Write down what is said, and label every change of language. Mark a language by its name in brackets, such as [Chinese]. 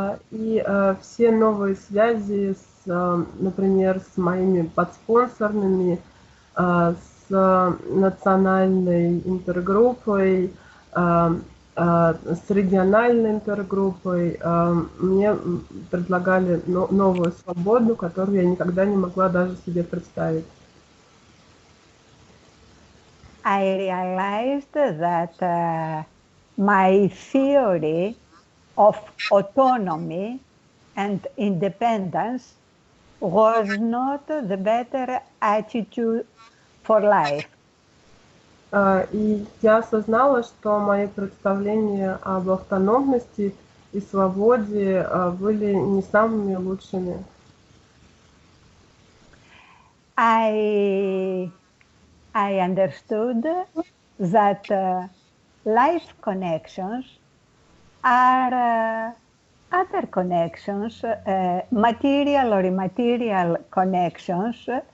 [Russian] И все новые связи, например, с моими подспонсорными, с национальной интергруппой, с региональной интергруппой, мне предлагали новую свободу, которую я никогда не могла даже себе представить. [English] I realized that my theory of autonomy and independence was not the better attitude for life. [Russian] И я осознала, что мои представления об автономности и свободе были не самыми лучшими. [English] I understood that life connections are other connections, material or immaterial connections.